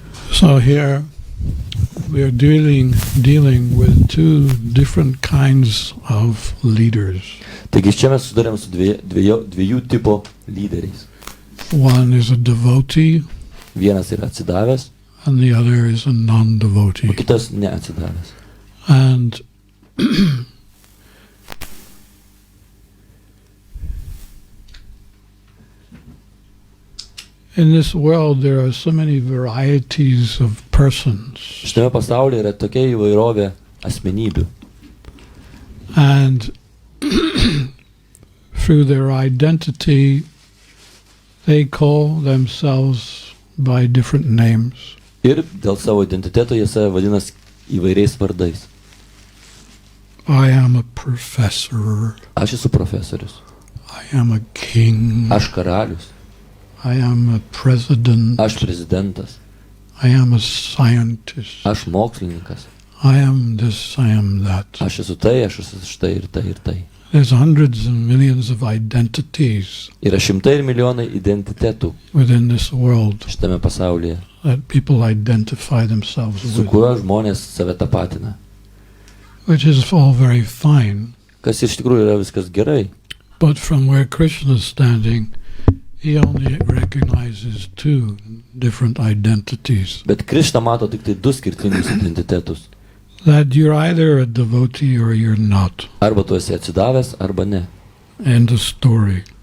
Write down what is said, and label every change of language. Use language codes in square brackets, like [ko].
[en] So here we are dealing with two different kinds of leaders. [lt] Taigi čia mes sudarėm su dviejų tipo lyderiais. [en] One is a devotee, [lt] Vienas yra atsidavęs, [en] and the other is a non-devotee. [lt] o kitas neatsidavęs. [en] And in this world there are so many varieties of persons. [lt] Šitame pasaulyje yra tokia įvairovė asmenybių. [en] And through their identity they call themselves by different names. [lt] Ir dėl savo identiteto jie save vadina įvairiais vardais. [en] I am a professor. [lt] Aš esu profesorius. [en] I am a king. [lt] Aš karalius. [en] I am a president. [lt] Aš prezidentas. [en] I am a scientist. [lt] Aš mokslininkas. [en] I am this, I am that. [lt] Aš esu tai, aš esu štai ir tai ir tai. [en] There's hundreds and millions of identities [lt] Yra šimtai ir milijonai identitetų [en] within this world [lt] šitame pasaulyje, [en] that people identify themselves [lt] su [en] with, [lt] kuriuo žmonės save tapatina. [en] which is all very fine. [lt] Kas iš tikrųjų yra viskas gerai. [en] But from where Krishna is standing, he only recognizes two different identities. [lt] Bet Krišna mato tik tai du skirtingus identitetus. [en] That you're either a devotee or you're not. [lt] Arba tu esi atsidavęs, arba ne. [en] End of story.